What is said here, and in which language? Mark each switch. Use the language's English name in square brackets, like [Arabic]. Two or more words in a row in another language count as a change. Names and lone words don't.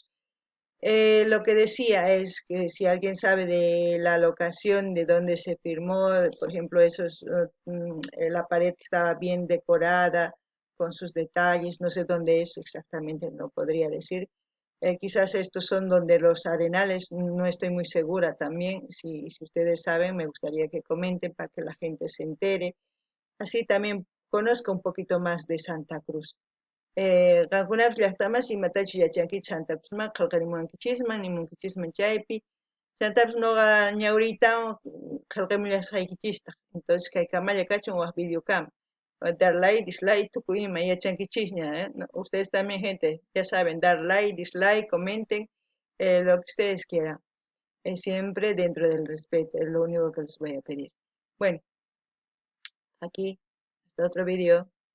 [Spanish] Lo que decía es que si alguien sabe de la locación de donde se firmó, por ejemplo, la pared que estaba bien decorada con sus detalles, no sé dónde es exactamente, no podría decir. Quizás estos son donde los arenales, no estoy muy segura también. Si ustedes saben, me gustaría que comenten para que la gente se entere. Así también conozca un poquito más de Santa Cruz. [Quechua] Qankunapish llaqtamas imatachu yachanki Santacruzman qillqarimuwankichisman nimunkichisman chaypi Chantapish ñuqa ñawriytawan qillqamullashqaykichistaq. Entonces kaykamalla kachun waq videokama dar [English] like, dislike, [Quechua] tukuy ima yachankichishña, ¿eh? [Spanish] Ustedes también, gente, ya saben, dar [English] like, dislike, [Spanish] comenten, lo que ustedes quieran. Siempre dentro del respeto, es lo único que les voy a pedir. Bueno, aquí, hasta otro video.